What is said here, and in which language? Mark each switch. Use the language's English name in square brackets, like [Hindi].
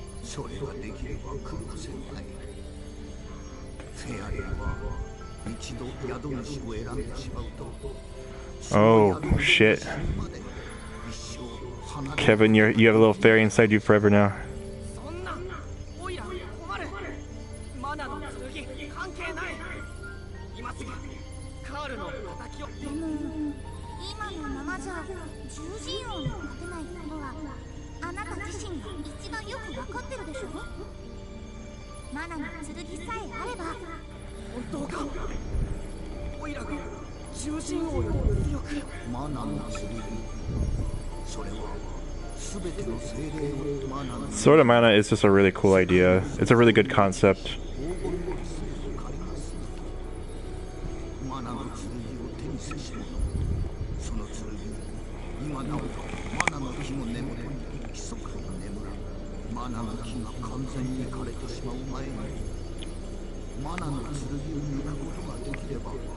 [Japanese] それができれば苦労せんない。フェアリーは一度宿主を選んでしまうと。 [English] Oh shit. Kevin, you have a little fairy inside you forever now. [Japanese] そんなオイラ困る。マナの剣関係ない。今すぐカールの敵を。でも今のままじゃ獣人王に勝てないことはあなた自身が一番よくわかってるでしょ。マナの剣さえあれば。本当か。オイラが獣人王より強く。マナの剣、それは全ての精霊をマナの。 [English] Sword of Mana is just a really cool idea. It's a really good concept. [Japanese] マナの剣を手にせし者、その剣、今なおマナの木の根元に密かに眠ら、マナの木が完全に枯れてしまう前にマナの剣を抜くことができれば。